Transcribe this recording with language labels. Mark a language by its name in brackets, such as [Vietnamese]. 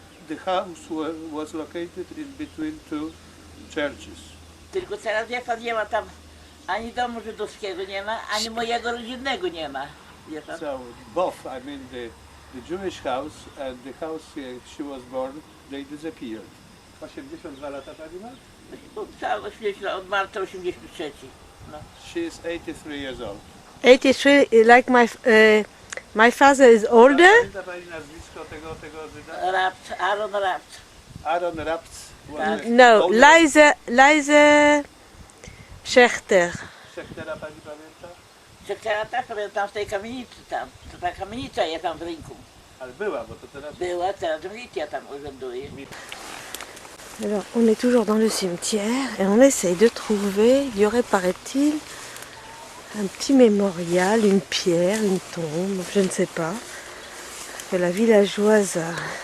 [English] the house was located in between two churches. [Polish] Tylko teraz wie pan, nie ma tam ani domu żydowskiego nie ma, ani mojego rodzinnego nie ma. Wie pan? [English] So both, I mean the Jewish house and the house she was born, they disappeared. [Polish] 82 lata pani ma? Całe świecie od marca 83. No. [English] She is 83 years old. 83, like my father is older. [Polish] Pamięta pani nazwisko tego Żyda? Rapt, Aaron Rapt. Aaron Rapt. Tak. No, Liza Schechter. Schechtera pani pamięta? Czekała tak, pamiętam w tej kamienicy tam. To ta kamienica jest tam w rynku. Ale była, bo to teraz... Była, teraz milicja tam urzęduje. [French] Alors, on est toujours dans le cimetière et on essaye de trouver, il y aurait, paraît-il, un petit mémorial, une pierre, une tombe, je ne sais pas, que la villageoise a.